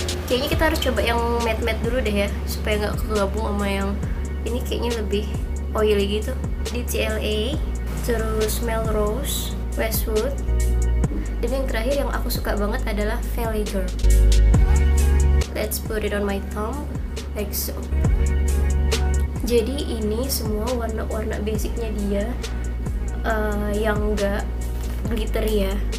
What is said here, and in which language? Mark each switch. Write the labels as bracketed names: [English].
[Indonesian] Kayaknya kita harus coba yang matte dulu deh ya, supaya nggak kegabung sama yang ini, kayaknya lebih oily gitu. Di CALI, terus Melrose, Westwood. Dan yang terakhir yang aku suka banget adalah Valley Girl. [English] Let's put it on my thumb, like so. [Indonesian] Jadi ini semua warna-warna basicnya dia, yang enggak glitter ya.